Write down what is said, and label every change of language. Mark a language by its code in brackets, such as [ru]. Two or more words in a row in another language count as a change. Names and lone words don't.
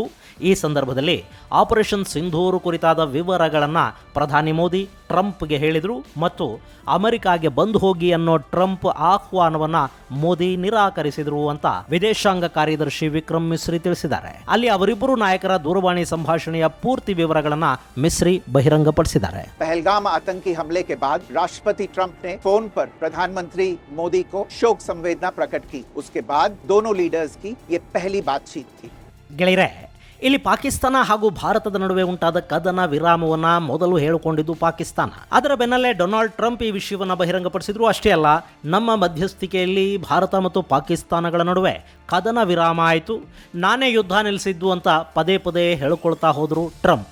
[kn] ಈ ಸಂದರ್ಭದಲ್ಲಿ ಆಪರೇಷನ್ ಸಿಂಧೂರ್ ಕುರಿತಾದ ವಿವರಗಳನ್ನು ಪ್ರಧಾನಿ ಮೋದಿ ಟ್ರಂಪ್ಗೆ ಹೇಳಿದರು ಮತ್ತು ಅಮೆರಿಕಾಗೆ ಬಂದು ಹೋಗಿ ಅನ್ನೋ ಟ್ರಂಪ್ ಆಹ್ವಾನವನ್ನ ಮೋದಿ ನಿರಾಕರಿಸಿದರು ಅಂತ ವಿದೇಶಾಂಗ ಕಾರ್ಯದರ್ಶಿ ವಿಕ್ರಮ್ ಮಿಸ್ರಿ ತಿಳಿಸಿದ್ದಾರೆ. ಅಲ್ಲಿ ಅವರಿಬ್ಬರು ನಾಯಕರ ದೂರವಾಣಿ ಸಂಭಾಷಣೆಯ ಪೂರ್ತಿ ವಿವರಗಳನ್ನು ಮಿಸ್ರಿ ಬಹಿರಂಗಪಡಿಸಿದ್ದಾರೆ. [hi] पहलगाम आतंकी हमले के बाद राष्ट्रपति ट्रंप ने फोन पर प्रधानमंत्री मोदी को शोक संवेदना प्रकट की. उसके बाद दोनों लीडर्स की ये पहली बातचीत थी. [kn] ಗೆಳೆಯರೆ, ಇಲ್ಲಿ ಪಾಕಿಸ್ತಾನ ಹಾಗೂ ಭಾರತದ ನಡುವೆ ಉಂಟಾದ ಕದನ ವಿರಾಮವನ್ನ ಮೊದಲು ಹೇಳಿಕೊಂಡಿದ್ದು ಪಾಕಿಸ್ತಾನ. ಅದರ ಬೆನ್ನಲ್ಲೇ ಡೊನಾಲ್ಡ್ ಟ್ರಂಪ್ ಈ ವಿಷಯವನ್ನು ಬಹಿರಂಗಪಡಿಸಿದ್ರು. ಅಷ್ಟೇ ಅಲ್ಲ, ನಮ್ಮ ಮಧ್ಯಸ್ಥಿಕೆಯಲ್ಲಿ ಭಾರತ ಮತ್ತು ಪಾಕಿಸ್ತಾನಗಳ ನಡುವೆ ಕದನ ವಿರಾಮ ಆಯಿತು, ನಾನೇ ಯುದ್ಧ ನಿಲ್ಲಿಸಿದ್ದು ಅಂತ ಪದೇ ಪದೇ ಹೇಳಿಕೊಳ್ತಾ ಹೋದ್ರು ಟ್ರಂಪ್.